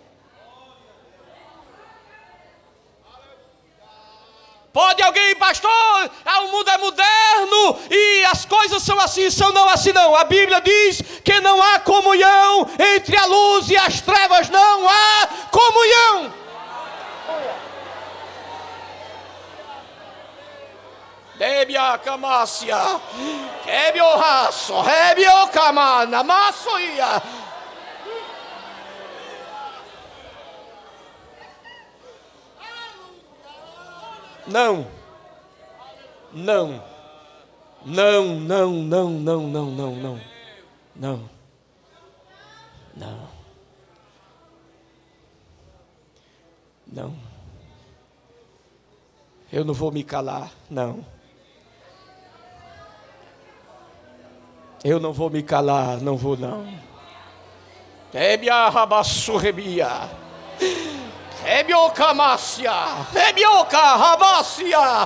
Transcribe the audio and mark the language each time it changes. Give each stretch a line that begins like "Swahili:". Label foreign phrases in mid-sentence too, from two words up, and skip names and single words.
Portuguese: Pode alguém: pastor, o mundo é moderno e as coisas são assim, são não assim não. A Bíblia diz que não há comunhão entre a luz e as trevas, não há comunhão. Debia camácia, rebio raço, rebio camana, maçoia. Não, não, não, não, não, não, não, não, não, não, não, não. Eu não vou me calar, não. Eu não vou me calar, não vou não. Rebia rabaçu rebia. Rebioca mácia. Rebioca rabacia.